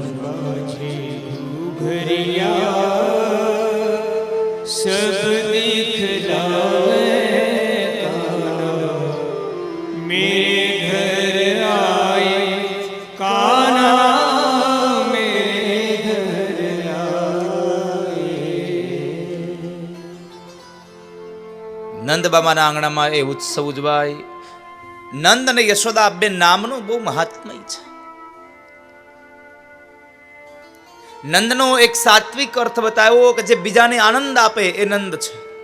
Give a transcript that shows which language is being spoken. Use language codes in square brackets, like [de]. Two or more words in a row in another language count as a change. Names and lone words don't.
[hi] सब दिखलावे काना मेरे घर आए काना मेरे घर आए. [gu] નંદ બાબાના આંગણામાં એ ઉત્સવ ઉજવાય. નંદ અને યશોદા બે નામનું બહુ મહાત્મય છે. નંદનો એક સાત્વિક અર્થ બતાવ્યો કે જે બીજાને આનંદ આપે એ નંદ છે.